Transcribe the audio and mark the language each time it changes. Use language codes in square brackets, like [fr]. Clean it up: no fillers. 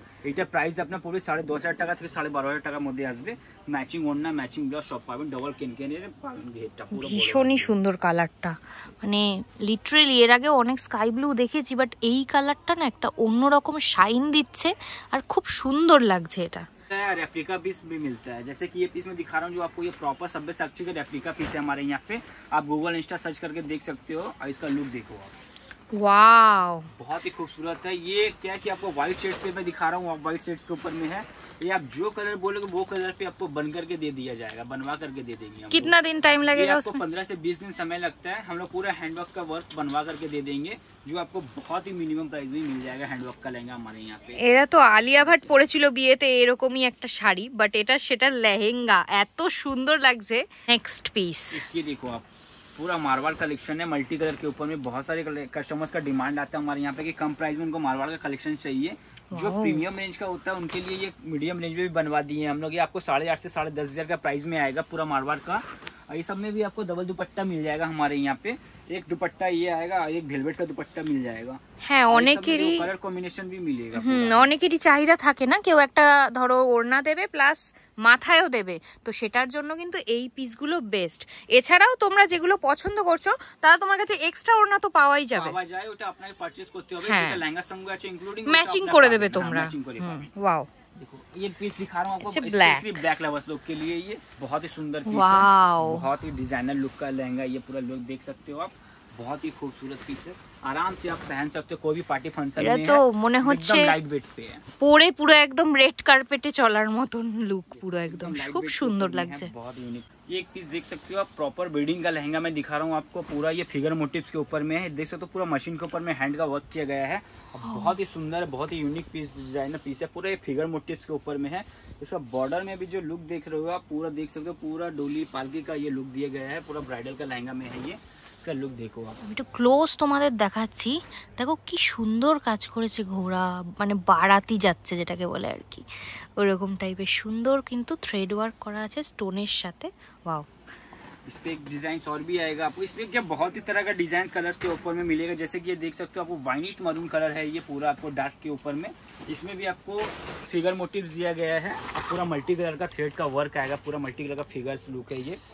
[bn] এটা প্রাইস আপনার পুরো 10,500 টাকা থেকে 12,500 টাকার মধ্যে আসবে, ম্যাচিং ওড়না ম্যাচিং ব্লাউজ সব পাবেন, ডবল কেনকেনের পাবেন, ঘেরটা পুরো ভীষণই সুন্দর কালারটা, মানে লিটারালি এর আগে অনেক স্কাই ব্লু দেখেছি, বাট এই কালারটা না একটা অন্যরকম শাইন দিচ্ছে আর খুব সুন্দর লাগছে। এটা [hi] रेप्लिका पीस भी मिलता है, जैसे कि ये पीस मैं दिखा रहा हूँ जो आपको, ये प्रॉपर सब्यसाची का रेप्लिका पीस है हमारे यहाँ पे, आप गूगल इंस्टा सर्च करके देख सकते हो, और इसका लुक देखो आप, वाओ बहुत ही खूबसूरत है। ये क्या कि आपको व्हाइट शेड पे मैं दिखा रहा हूँ, व्हाइट शेड के ऊपर में है, ये आप जो कलर बोलोगे वो कलर पे आपको बन करके दे दिया जाएगा, बनवा करके दे देंगे हम। कितना दिन टाइम लगेगा उसमें? 15 से 20 दिन समय लगता है, हम लोग पूरा हैंडवर्क का वर्क बनवा करके दे देंगे, जो आपको बहुत ही मिनिमम प्राइस में मिल जाएगा हैंडवर्क का लहंगा हमारे यहाँ पे। [bn] এরা তো আলিয়া ভাট পরেছিল বিয়েতে এরকমই একটা শাড়ি, বাট এটা সেটার লেহেঙ্গা এত সুন্দর লাগছে। নেক্সট পিস [hi] ये देखो आप, पूरा मारवाड़ कलेक्शन है, मल्टी कलर के ऊपर में बहुत सारे कस्टमर्स का डिमांड आता है हमारे यहाँ पे कि कम प्राइस में उनको मारवाड़ का कलेक्शन चाहिए, जो प्रीमियम रेंज का होता है उनके लिए ये मीडियम रेंज में भी बनवा दिए हैं हम लोग। ये आपको 8,500 से 10,500 का प्राइस में आएगा पूरा मारवाड़ का, और ये सब में भी आपको डबल दुपट्टा मिल जाएगा हमारे यहाँ पे, एक दुपट्टा ये आएगा, एक वेलवेट का दुपट्टा मिल जाएगा। [bn] হ্যাঁ অনেকেরই [hi] कलर कॉम्बिनेशन भी मिलेगा। [bn] অনেকেরই চাহিদা থাকে না, কেউ একটা ধরো ওড়না দেবে প্লাস মাথায়ও দেবে, তো সেটার জন্য কিন্তু এই পিসগুলো বেস্ট। এছাড়াও তোমরা যেগুলো পছন্দ করছো তারা তোমার কাছে এক্সট্রা ওড়না তো পাওয়াই যাবে, পাওয়া যায়, ওটা আপনাকে পারচেজ করতে হবে, যেটা লেহেঙ্গার সঙ্গে আছে ইনক্লুডিং ম্যাচিং করে দেবে তোমরা। ওয়াও [hi] देखो ये पीस दिखा रहा हूँ आपको, ब्लैक ब्लैक लवर्स लोग के लिए ये बहुत ही सुंदर पीस है, बहुत ही डिजाइनर लुक का लहंगा, ये पूरा लुक देख सकते हो आप, बहुत ही खूबसूरत पीस है, आराम से आप पहन सकते हो कोई भी पार्टी फंक्शन में, [bn] तो মনে হচ্ছে [hi] লাইট ওয়েট पे है, [bn] পরে পুরো একদম রেড কার্পেটে চলার মতন লুক, পুরো একদম খুব সুন্দর লাগছে। [hi] बहुत यूनिक ये एक पीस देख सकते हो आप, प्रॉपर वेडिंग का लहंगा मैं दिखा रहा हूँ आपको, पूरा ये फिगर मोटिव्स के ऊपर में है, देख सकते हो पूरा मशीन के ऊपर में हैंड का वर्क किया गया है, बहुत ही सुंदर, बहुत ही यूनिक पीस, डिजाइनर पीस है, पूरा ये फिगर मोटिव्स के ऊपर में है। इसका बॉर्डर में भी जो लुक देख रहे हो आप, पूरा देख सकते हो, पूरा डोली पालकी का ये लुक दिया गया है, पूरा ब्राइडल का लहंगा में है ये, इसका लुक देखो आप। [bn] একটু ক্লোজ তোমাদের দেখাচ্ছি, দেখো কি সুন্দর কাজ করেছে, ঘোড়া মানে বারাতি যাচ্ছে যেটাকে বলে আর কি, ওরকম টাইপের সুন্দর কিন্তু থ্রেড ওয়ার্ক করা আছে স্টোনের সাথে। ওয়াও [hi] इस पे एक डिजाइन और भी आएगा आपको, इसमें क्या बहुत ही तरह का डिजाइन कलर्स के ऊपर में मिलेगा, जैसे कि ये देख सकते हो आपको वाइनिश मरून कलर है ये पूरा आपको डार्क के ऊपर में, इसमें भी आपको फिगर मोटिव्स दिया गया है, पूरा मल्टी कलर का थ्रेड का वर्क आएगा, पूरा मल्टी कलर का फिगर्स लुक है ये,